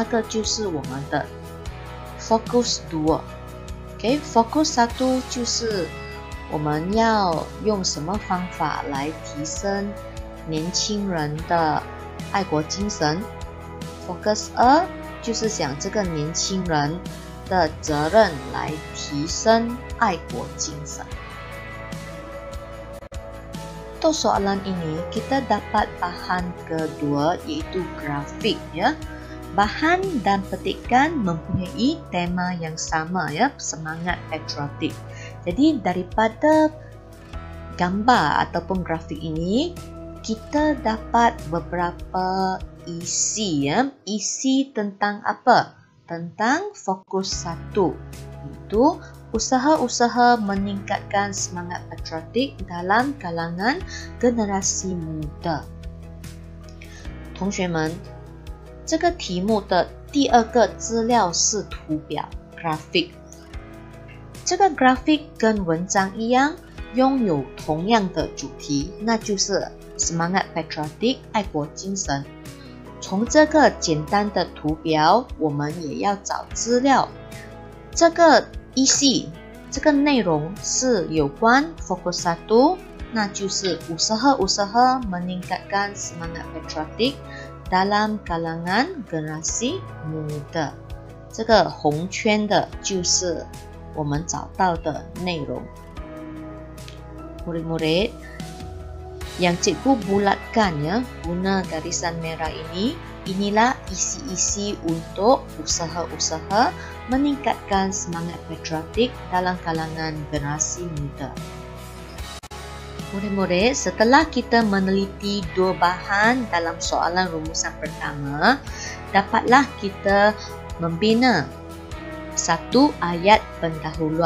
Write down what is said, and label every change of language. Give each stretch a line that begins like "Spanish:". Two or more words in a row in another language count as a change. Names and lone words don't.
Chinese: 个就是我们的 focus 2。OK，focus 1就是我们要用什么方法来提升年轻人的爱国精神。Focus 2就是想这个年轻人的责任来提升爱国精神。
Malay: Untuk soalan ini kita dapat bahan kedua iaitu grafik ya. Bahan dan petikan mempunyai tema yang sama ya, semangat patriotik. Jadi daripada gambar ataupun grafik ini kita dapat beberapa isi ya. Isi tentang apa? Tentang fokus 1. Itu usaha-usaha meningkatkan semangat patriotik dalam kalangan generasi muda.
Chinese: 同学们，这个题目的第2个资料是图表 graphic。这个 graphic 跟文章一样，拥有同样的主题，那就是
Malay: semangat patriotik
Chinese: 爱国精神。从这个简单的图表，我们也要找资料。这个isi 这个内容是有关 fokus 1 那就是
Malay: usaha-usaha meningkatkan semangat patriotik dalam kalangan generasi muda。
Chinese: 这个红圈的就是我们找到的内容。
Malay: Murid-murid, yang cikgu bulatkan ya, guna garisan merah ini, inilah isi-isi untuk usaha-usaha meningkatkan semangat patriotik dalam kalangan generasi muda. Murid-murid, setelah kita meneliti dua bahan dalam soalan rumusan pertama, dapatlah kita membina satu ayat pendahuluan.